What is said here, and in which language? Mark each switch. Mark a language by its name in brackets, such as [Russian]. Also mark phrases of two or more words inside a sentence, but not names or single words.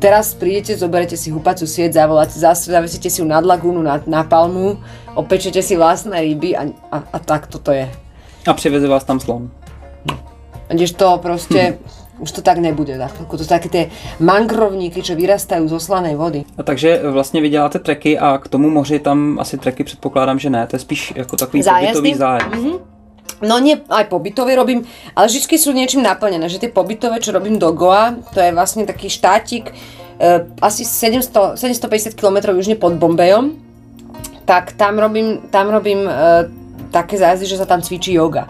[Slovak] Teraz prídete, zoberete si húpaciu sieť, zavesíte si ju nad lagúnu, na palmu, opečete si vlastné ryby a tak toto je. [Czech] A přiveze vás tam slon. [Slovak] Kdežto proste... Už to tak nebude, to sú také tie mangrovníky, čo vyrastajú zo slanej vody. [Czech] A takže vlastně vy děláte treky a k tomu moři tam asi treky předpokládám, že ne, to je spíš jako takový pobytový zájezd. Mm-hmm. [Slovak] No nie, aj pobytové robím, ale vždycky sú niečím naplnené, že tie pobytové, čo robím do Goa, to je vlastne taký štátik asi 750 km južne pod Bombejom, tak tam robím také zájazdy, že sa tam cvičí yoga.